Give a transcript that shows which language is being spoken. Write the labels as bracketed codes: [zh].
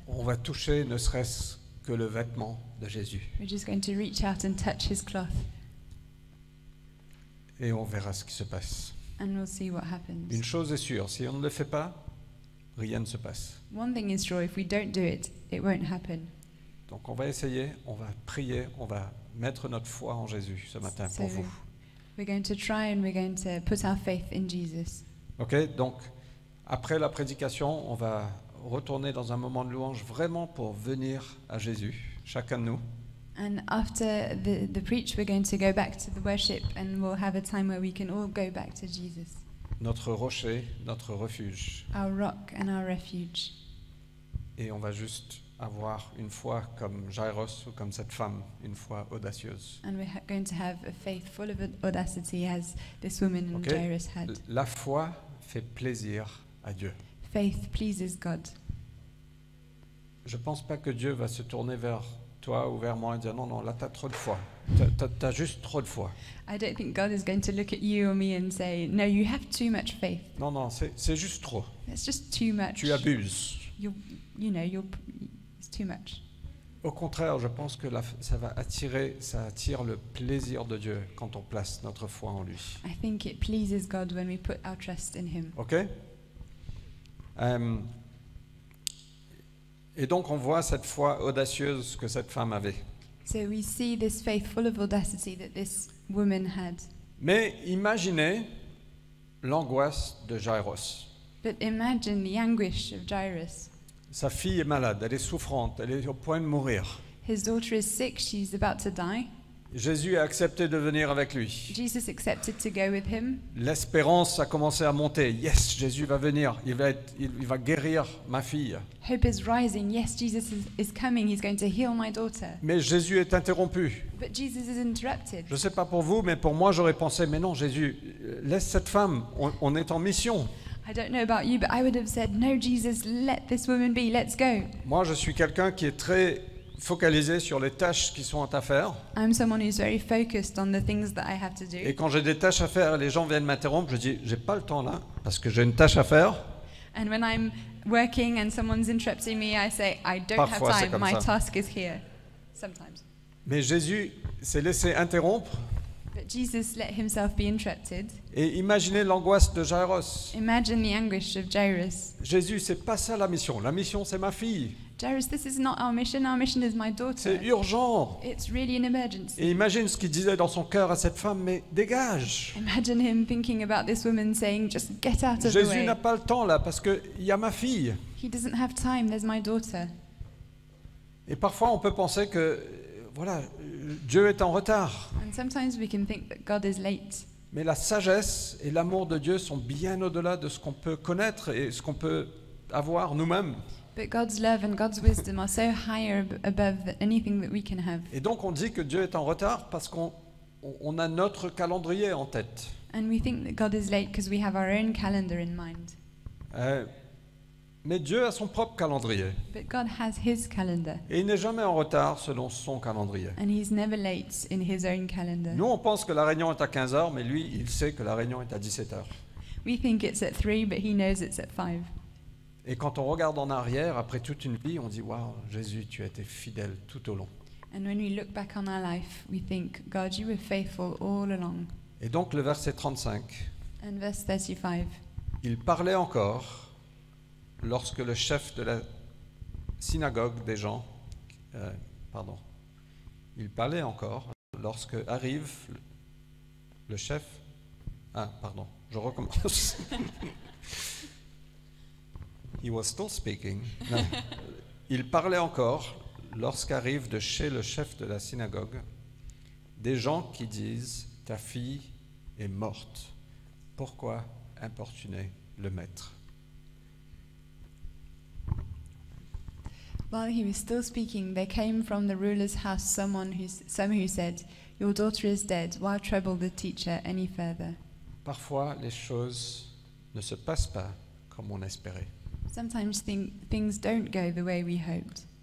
[fr] On va toucher ne serait-ce que le vêtement de Jésus [en] We're just going to reach out and touch His cloth, [fr] et on verra ce qui se passe. [en] and we'll see what happens. [fr] Une chose est sûre, si on ne le fait pas, rien ne se passe. [en] One thing is sure: if we don't do it, it won't happen. [fr] Donc on va essayer, on va prier, on va mettre notre foi en Jésus ce matin [en] So [fr] pour vous. [en] we're going to try, and we're going to put our faith in Jesus. [fr] Ok, donc après la prédication, on va retourner dans un moment de louange vraiment pour venir à Jésus, chacun de nous. [en] And after the preach, we're going to go back to the worship, and we'll have a time where we can all go back to Jesus, [fr] Notre rocher, notre refuge. [en] our rock and our refuge. [fr] Et on va juste avoir une foi comme Jairus ou comme cette femme, une foi audacieuse. [en] And we're going to have a faith full of audacity as this woman in [fr] Ok? [en] Jairus had. [fr] La foi fait plaisir à Dieu. [en] Faith pleases God. [fr] Je ne pense pas que Dieu va se tourner vers toi ou vers moi et dire non, non, là tu as trop de foi. Tu as juste trop de foi. [en] I don't think God is going to look at you or me and say, no, you have too much faith. [fr] Non, non, c'est juste trop. [en] It's just too much. [fr] Tu abuses. [en] It's too much. [fr] Au contraire, je pense que ça attire le plaisir de Dieu quand on place notre foi en lui. [en] I think it pleases God when we put our trust in Him. [fr] Ok? Et donc on voit cette foi audacieuse que cette femme avait. [en] So we see this faith full of audacity that this woman had. [fr] Mais imaginez l'angoisse de Jairus. [en] But imagine the anguish of Jairus. [fr] Sa fille est malade, elle est souffrante, elle est au point de mourir. [en] His daughter is sick, she's about to die. [fr] Jésus a accepté de venir avec lui. [en] Jesus accepted to go with him. [fr] L'espérance a commencé à monter. Yes, Jésus va venir, il va guérir ma fille. [en] Hope is rising. Yes, Jesus is coming. He's going to heal my daughter. [fr] Mais Jésus est interrompu. [en] But Jesus is interrupted. [fr] Je ne sais pas pour vous, mais pour moi, j'aurais pensé, mais non, Jésus, laisse cette femme, on est en mission. [en] I don't know about you, but I would have said, no, Jesus, let this woman be. Let's go. [fr] Moi, je suis quelqu'un qui est très focalisé sur les tâches qui sont à faire. [en] I'm someone who's very focused on the things that I have to do. [fr] Et quand j'ai des tâches à faire, les gens viennent m'interrompre, je dis, j'ai pas le temps là, parce que j'ai une tâche à faire. [en] And when I'm working and someone's interrupting me, I say, I don't [fr] Parfois, c'est [en] have time. [fr] comme [en] My [fr] ça. [en] task is here. Sometimes. [fr] Mais Jésus s'est laissé interrompre. [en] But Jesus let himself be interrupted. [fr] Et imaginez l'angoisse de Jairus. [en] Imagine the anguish of Jairus. [fr] Jésus, c'est pas ça la mission. La mission, c'est ma fille. [en] Jairus, this is not our mission. Our mission is my daughter. [fr] C'est urgent. [en] It's really an emergency. [fr] Et imagine ce qu'il disait dans son cœur à cette femme, mais dégage. [en] Imagine him thinking about this woman saying, just get out of the [fr] Jésus [en] way. [fr] n'a pas le temps là, parce qu'il y a ma fille. [en] He doesn't have time. There's my daughter. [fr] Et parfois, on peut penser que, voilà, Dieu est en retard. [en] And sometimes we can think that God is late. [fr] Mais la sagesse et l'amour de Dieu sont bien au-delà de ce qu'on peut connaître et ce qu'on peut avoir nous-mêmes. [en] But God's love and God's wisdom are so higher above anything that we can have. [fr] Et donc, on dit que Dieu est en retard parce qu'on a notre calendrier en tête. [en] And we think that God is late because we have our own calendar in mind. [fr] Mais Dieu a son propre calendrier. [en] But God has His calendar. [fr] Et il n'est jamais en retard selon son calendrier. [en] And He's never late in His own calendar. [fr] Nous, on pense que la réunion est à 15h, mais lui, il sait que la réunion est à 17h. [en] We think it's at 3, but He knows it's at 5. [fr] Et quand on regarde en arrière, après toute une vie, on dit « Waouh, Jésus, tu as été fidèle tout au long. [en] And when we look back on our life, we think, God, you were faithful all along. » [fr] Et donc le verset 35, [en] And verse 35. [fr] il parlait encore lorsque le chef de la synagogue des gens, il parlait encore lorsque arrive le chef, je recommence. [en] He was still speaking. [fr] Non. Il parlait encore lorsqu'arrive de chez le chef de la synagogue des gens qui disent « Ta fille est morte. Pourquoi importuner le maître ?» [en] While he was still speaking, there came from the ruler's house some who said, "Your daughter is dead. Why trouble the teacher any further?" [fr] Parfois, les choses ne se passent pas comme on espérait. [en] Sometimes things don't go the way we hoped.